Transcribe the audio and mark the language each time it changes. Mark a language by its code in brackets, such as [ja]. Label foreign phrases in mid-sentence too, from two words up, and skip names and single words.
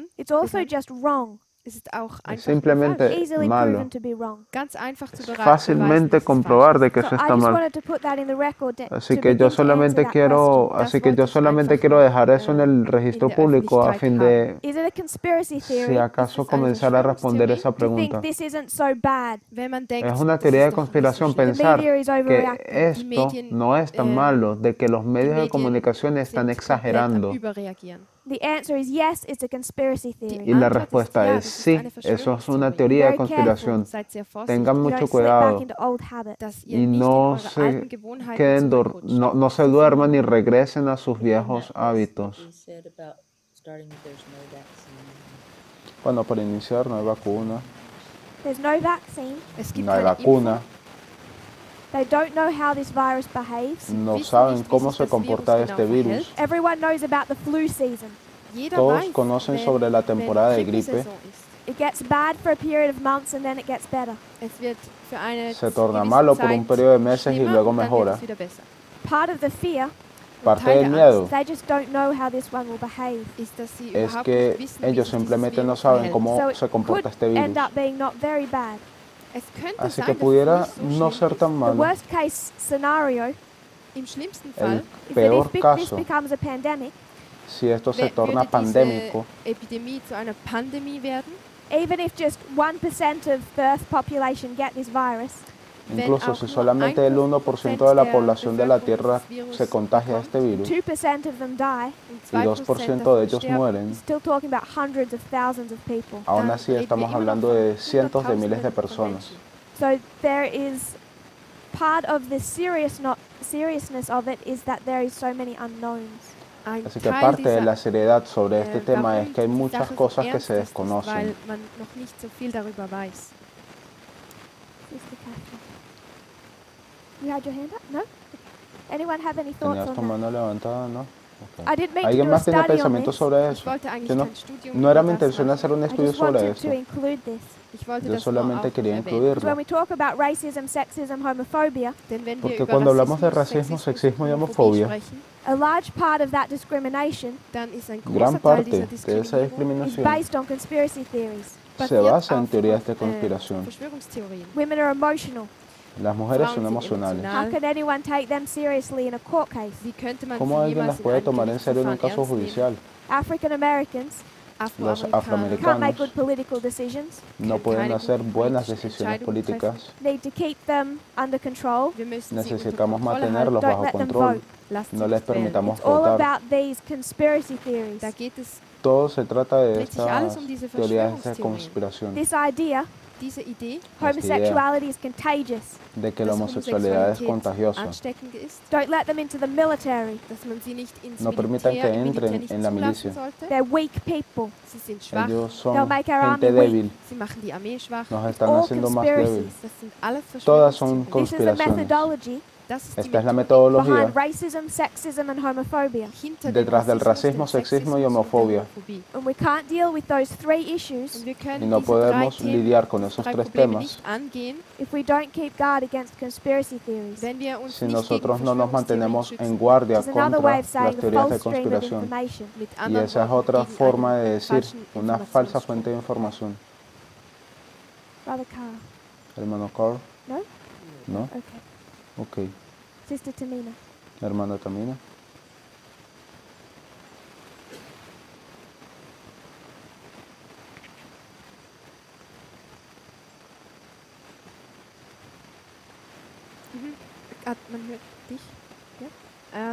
[en] It's also [de] begann. [en] just wrong, [de] Es ist auch Es einfach [es] simplemente [de] falsch. [en] easily [es] malo. [en] proven to be wrong. [de] Ganz einfach zu Es beweisen, [es] fácilmente [de] dass es [es] comprobar [de] falsch [es] de que [en] So [es] eso [en] I [es] está [en] just [es] mal. [en] wanted to put that in the record [es] Así [en] to [es] que [en] begin [es] yo [en] to answer [es] solamente [en] that [es] quiero, [en] question. [es] así que yo solamente quiero dejar eso en el registro [de] in der [es] público a [de] Öffentlichkeit [es] fin de, [en] Is it a conspiracy [es] si [en] theory [es] acaso [de] Es eine [es] comenzar a responder esa [en] to think [es] pregunta. [en] this isn't so bad? [de] Wenn man denkt, [es] Es una [de] das [es] teoría [de] ist [es] de [de] doch nicht so [es] conspiración [de] schlimm. [es] pensar [en] media is [es] que [en] overreacting. [es] esto [de] Medien, [es] no es tan malo, de que los medios de [de] Medien [es] comunicación están [de] sind komplett am [es] exagerando. [de] Überreagieren. [en] The answer is yes, it's a conspiracy theory. [es] Y la [de] Antwort ist [es] respuesta [de] ja, [es] es [de] das ist [es] sí, [de] eine [es] eso es [de] Verschwörungstheorie. [es] una teoría de [en] Very careful. [es] conspiración. [de] Seid sehr vorsichtig, [es] Tengan [en] You [es] mucho [en] don't slip back [es] cuidado [en] into old habits. [de] dass ihr [es] y [de] nicht in [es] no [de] eure [es] se [de] alten Gewohnheiten [es] queden [de] zurückrutscht. [es] no se duerman ni regresen a sus [en] And then [es] viejos [en] that was what [es] hábitos. [en] we said about starting, there's no vaccine. [es] Bueno, para iniciar no hay vacuna, [en] There's no vaccine. [de] Es gibt [es] no hay [de] keine [es] vacuna, [de] Impfung. [en] They don't know how this virus behaves. [es] no [de] wissen [es] saben [de] nicht, wie [es] cómo [de] sich [es] se [de] das [es] comporta [de] Virus [es] este [de] genau [es] virus. [de] verhält. [en] Everyone knows about the flu season. [de] Jeder [es] Todos [de] weiß, [es] conocen [de] wenn- [es] sobre la [de] wenn [es] temporada de gripe. [de] Grippesaison ist. [en] It gets bad for a period of months and then it gets better. [de] Es wird für eine [es] Se torna [de] gewisse [es] malo por un [de] Zeit [es] periodo de meses y [de] schlimmer [es] luego [de] und dann wird [es] mejora. [de] es wieder besser. [en] Part of the fear [de] Und [es] Parte [de] Teil [es] del [de] der [es] miedo [de] Angst [en] they just don't know how this one will behave. [de] ist, dass sie [es] es [de] überhaupt [es] que [de] nicht wissen, wie [es] ellos [de] sich dieses [es] simplemente no [de] Virus [es] saben [de] verhält. [es] cómo [en] So it [es] se comporta [en] could [es] este virus. [en] end up being not very bad. [de] Es könnte [es] Así [de] sein, [es] que [de] dass [es] pudiera [de] es nicht so [es] no [de] schlimm [es] ser [de] ist. [es] tan [en] The [es] malo. [en] worst case scenario [de] Im schlimmsten [es] El [de] Fall [en] is that [es] peor [en] if this [es] caso, [en] becomes a pandemic, [es] si esto se [de] würde [es] torna [de] diese [es] pandémico, [de] Epidemie zu einer Pandemie werden. [en] even if just 1% of the Earth population get this virus, [es] incluso si solamente el 1% de la población de la Tierra se contagia de este virus [en] 2% of them die, [de] Und [es] y 2% de ellos mueren, [en] still talking about hundreds of thousands of people. [es] aún [de] dann [es] así [de] reden [es] estamos [de] wir immer noch [es] hablando [de] von [es] de cientos de miles de [de] Hunderttausenden von [es] personas. [de] Menschen. [en] So there is part of the seriousness of it is that there is so many unknowns. [de] Ein [es] Así que [de] Teil [es] parte de [de] dieser, [es] la seriedad sobre este tema [de] warum [es] es que hay [de] die [es] muchas [de] Sache so [es] cosas que [de] ernst [es] se [de] ist, [es] desconocen. [de] weil man noch nicht so viel darüber weiß. [en] Sister Catherine. You had your hand up? No? Anyone have any thoughts [es] ¿Tenías tu [en] on that? [es] mano levantada? ¿No? Ok. [en] I didn't mean to [es] ¿Alguien [en] do a [es] más tiene [en] study on [es] pensamientos [en] this. [es] sobre [de] Ich [es] eso? [de] wollte eigentlich [es] Yo no, [de] kein Studium [es] no era [de] über [es] mi [de] das [es] intención [de] machen. [es] hacer un [en] I [es] estudio [en] just [es] sobre [en] wanted [es] eso. [en] to include this. [de] Ich wollte [es] Yo [de] das nur [es] solamente [de] auch [es] quería [de] erwähnen. [en] So when [es] incluirlo. [en] we talk about racism, sexism, homophobia, [de] Denn wenn wir [es] Porque [de] über [es] cuando hablamos de [de] Rassismus, [es] racismo, sexismo y [de] Homophobie [es] homofobia, [de] sprechen, [en] a large part of that discrimination [de] dann ist ein [es] gran [de] großer Teil dieser [es] parte de esa [de] Diskriminierung [en] is [es] discriminación [en] based on conspiracy theories. [es] se [de] basiert [es] basa en [de] auf [es] teorías de conspiración. [de] Verschwörungstheorien. [en] Women are emotional. [es] Las mujeres [de] Frauen [es] son [de] sind [es] emocionales. [en] How can anyone take them seriously in a court case? [de] Wie könnte man [es] ¿Cómo [de] sie [es] alguien [de] jemals [es] las [de] in [es] puede [de] einem [es] tomar en serio en un [de] Gerichtsverfahren [es] caso [de] ernst nehmen? [es] judicial? [en] African Americans [es] Los [de] Afroamerikaner [en] can't make [es] afroamericanos [en] good political decisions. [es] no pueden [de] keine [es] hacer [de] guten [es] buenas [de] politischen [es] decisiones [de] Entscheidungen [es] políticas. [en] Need to keep them under control. [de] Wir müssen sie unter [es] Necesitamos [de] Kontrolle halten. [es] mantenerlos [en] Don't [es] bajo [en] let them [es] control. [en] vote. [de] Lasst [es] No [de] sie [es] les [de] nicht wählen. [es] permitamos [en] It's all [es] votar. [en] about these conspiracy theories. [de] Da geht es, [es] Todo se trata de [de] dreht sich alles [es] estas [de] diese [es] teorías de [de] Verschwörungstheorien. [es] conspiración, [en] This idea, [de] diese Idee, [en] homosexuality is contagious. [es] de que la [de] dass [es] homosexualidad es contagiosa. [de] ansteckend ist, [en] Don't let them into the military. [de] dass man sie nicht ins [es] No [de] Militär, [es] permitan que [de] im Militär [es] entren [de] nicht [es] en la [de] zulassen [es] milicia. [de] sollte. [en] They're weak people. [de] Sie sind schwach, [es] Ellos [en] They'll [es] son [en] make our [es] gente [en] army weak. [es] débil, [de] sie machen die Armee schwach. [es] nos están [en] all [es] haciendo más [en] conspiracies. [es] débiles. [de] Das sind alles [es] Todas son [de] Verschwörungstheorien. [en] This is a [es] conspiraciones. [en] methodology [de] Das ist die [es] Esta es la [de] Methodik [es] metodología [en] behind racism, sexism, and homophobia. [de] hinter dem [es] detrás del [de] Rassismus, [es] racismo, [de] dem [es] sexismo y [de] Sexismus und der [es] homofobia. [de] Homophobie. [en] And we can't deal with those three issues [de] Und wir können [es] Y no [de] diese drei [es] podemos [de] Themen, [es] lidiar con esos [de] drei [es] tres [de] Probleme [es] temas [de] nicht angehen, [en] if we don't keep guard against conspiracy theories. [de] wenn wir uns [es] si [de] nicht [es] nosotros [de] gegen [es] no nos [de] Verschwörungstheorien [es] mantenemos [de] schützen. [es] en guardia [en] It's another way [es] contra [en] of saying [es] las [en] a [es] teorías de [en] false stream of [es] conspiración. [en] information. [de] Mit [es] Y [de] anderen [es] esa es [de] Worten, [es] otra [de] gegen [es] forma [de] einen [es] de decir, [de] falschen [es] una falsa [de] Informationsstrom. [es] fuente de información. [en] Brother Carl. [es] Hermano Carl, [en] No? [es] ¿no? [en] Okay. [es] Ok. [en] Sister Tamina. [es] Hermana Tamina. [de] Man hört dich. Ja?